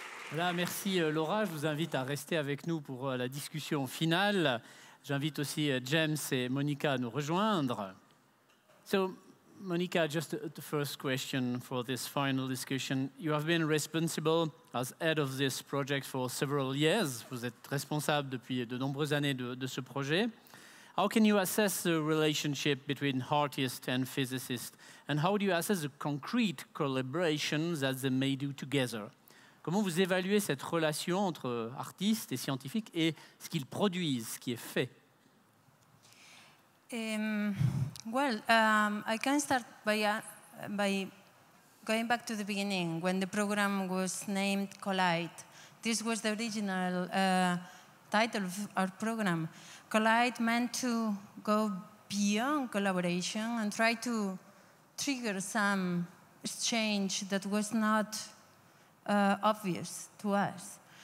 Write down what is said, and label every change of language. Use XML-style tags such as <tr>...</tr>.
<fr>Voilà, merci Laura. Je vous invite à rester avec nous pour la discussion finale. J'invite aussi James et Monica à nous rejoindre.</fr> <en>So, Monica, just the first question for this final discussion. You have been responsible as head of this project for several years.</en> <fr>Vous êtes responsable depuis de nombreuses années de ce projet.</fr> <en>How can you assess the relationship between artists and physicists? And how do you assess the concrete collaborations that they may do together?</en> <fr>Comment vous évaluez cette relation entre artistes et scientifiques et ce qu'ils produisent, ce qui est fait?</fr> <en>I can start by going back to the beginning, when the program was named Collide. This was the original title of our program. Collide meant to go beyond collaboration and try to trigger some exchange that was not obvious to us.</en>